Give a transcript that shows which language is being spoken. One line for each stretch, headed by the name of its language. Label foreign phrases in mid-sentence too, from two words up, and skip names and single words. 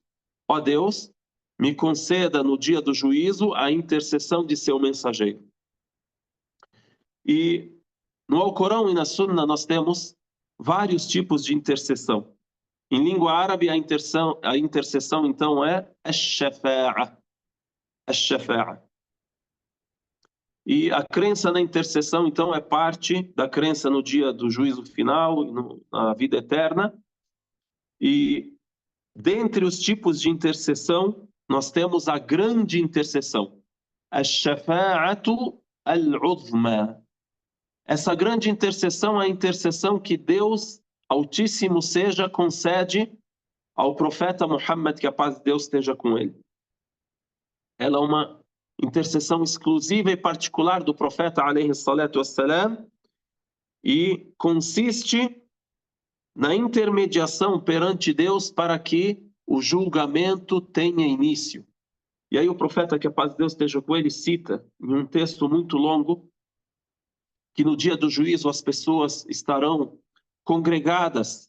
Portuguese: Ó Deus, me conceda no dia do juízo a intercessão de seu mensageiro. E no Alcorão e na Sunna nós temos vários tipos de intercessão. Em língua árabe, a intercessão então é ash-shafa'a. Ash-shafa'a. E a crença na intercessão, então, é parte da crença no dia do juízo final, na vida eterna. E dentre os tipos de intercessão, nós temos a grande intercessão,
Arabic: الشفاعة العظمى.
Portuguese: Essa grande intercessão é a intercessão que Deus Altíssimo seja concede ao profeta Muhammad, que a paz de Deus esteja com ele. Ela é uma intercessão exclusiva e particular do profeta
Arabic: عليه الصلاة والسلام,
Portuguese: e consiste na intermediação perante Deus para que o julgamento tenha início. E aí o profeta, que a paz de Deus esteja com ele, cita em um texto muito longo que no dia do juízo as pessoas estarão congregadas.